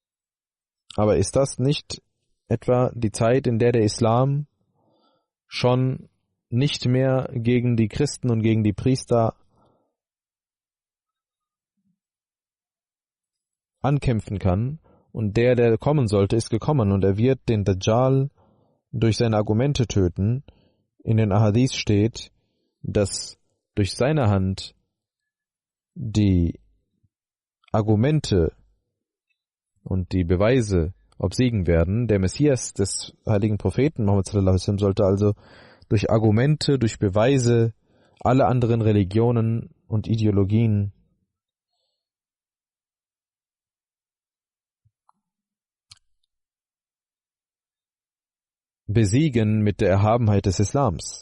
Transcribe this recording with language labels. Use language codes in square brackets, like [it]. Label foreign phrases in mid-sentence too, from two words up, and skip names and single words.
[de] Aber ist das nicht etwa die Zeit, in der der Islam schon nicht mehr gegen die Christen und gegen die Priester ankämpfen kann, und der kommen sollte, ist gekommen, und er wird den Dajjal durch seine Argumente töten. In den Ahadith steht, dass durch seine Hand die Argumente und die Beweise obsiegen werden. Der Messias des heiligen Propheten Muhammad [ar] صلى الله عليه وسلم [de] sollte also durch Argumente, durch Beweise alle anderen Religionen und Ideologien besiegen mit der Erhabenheit des Islams.